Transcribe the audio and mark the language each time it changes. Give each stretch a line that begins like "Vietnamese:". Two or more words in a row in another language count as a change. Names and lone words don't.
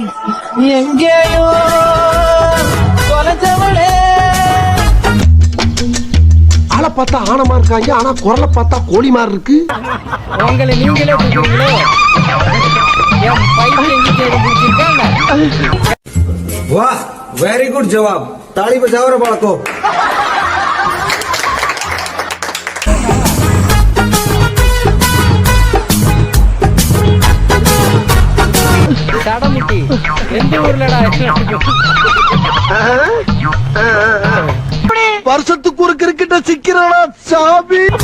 Tamil: எங்கேயோ ஆளை பார்த்தா ஆனமா இருக்காங்க, ஆனா குரலை பார்த்தா கோழி மாதிரி இருக்கு. உங்களை நீங்களே கூப்பிடுங்களோ? என் பையன் எங்க தேடி பிடிச்சிருக்காங்க.
Hindi: वाह
English: very good
Hindi: जवाब. ताली बजाओ रे बालको.
Tamil: கடமுட்டி எந்த ஊர்லடா? வருஷத்துக்கு ஒரு கிரிக்கெட்ட சிக்கிறடா சாமி.